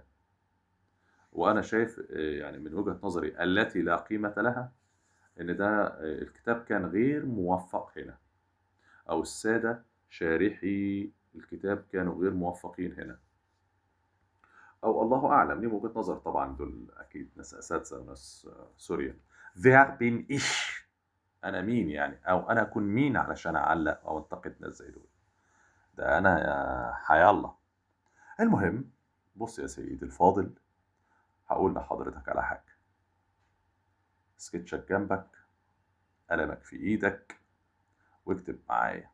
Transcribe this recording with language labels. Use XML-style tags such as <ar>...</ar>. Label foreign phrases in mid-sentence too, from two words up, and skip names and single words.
<ar>وأنا شايف يعني من وجهة نظري التي لا قيمة لها إن ده الكتاب كان غير موفق هنا، أو السادة شارحي الكتاب كانوا غير موفقين هنا، أو الله أعلم. ليه وجهة نظر طبعا، دول أكيد ناس أساتذة وناس سوريان.</ar> <de>Wer bin ich؟</de> <ar>أنا مين يعني، أو أنا أكون مين علشان أعلق أو أنتقد ناس زي دول؟ ده أنا يا حيا الله. المهم بص يا سيدي الفاضل، هقول لحضرتك على حاجة. سكتشك جنبك، قلمك في إيدك، واكتب معايا.</ar>